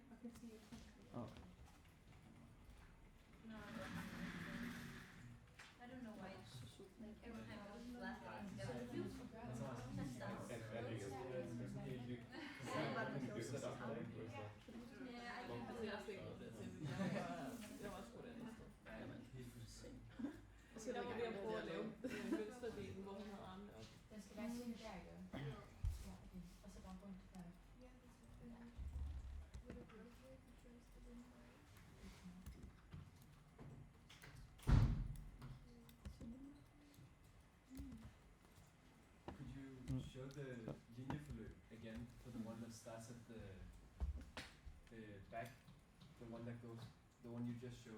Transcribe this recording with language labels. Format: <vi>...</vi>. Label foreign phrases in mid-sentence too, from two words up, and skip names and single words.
<en>I can see your country. Oh. No, I don't know why it's like every time I was blasting it together. Yeah, I think</en> <da>Altså, jeg har slet ikke noget der til. Jeg var sgu da næste. Så jeg var ved at prøve at lave mønsterdelen, hvor hun havde armene op. Den skal være sådan der, ikke? Ja, okay. Og så bare rundt der.</da> <en>Could you show the linjeforløb again for the one that starts at the back, the one that goes, the one you just showed?</en>